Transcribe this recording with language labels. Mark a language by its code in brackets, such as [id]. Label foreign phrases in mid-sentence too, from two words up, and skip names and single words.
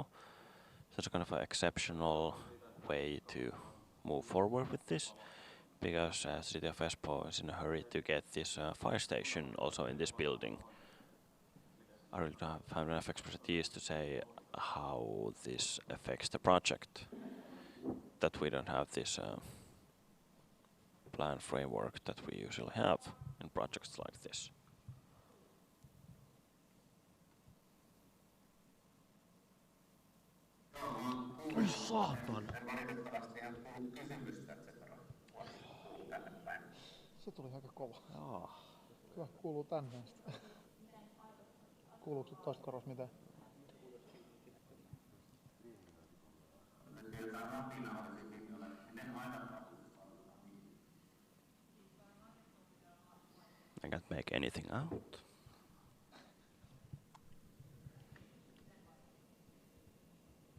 [en] So it's kind of an exceptional way to move forward with this, because City of Espoo is in a hurry to get this fire station also in this building. I really don't have enough expertise to say how this affects the project, that we don't have this plan framework that we usually have in projects like this. [fi] Oi saatana! Se tuli aika kova. Joo. Kyllä, kuuluu tänne. Kuuluuko toista korvasta mitään? [en] I can't make anything out.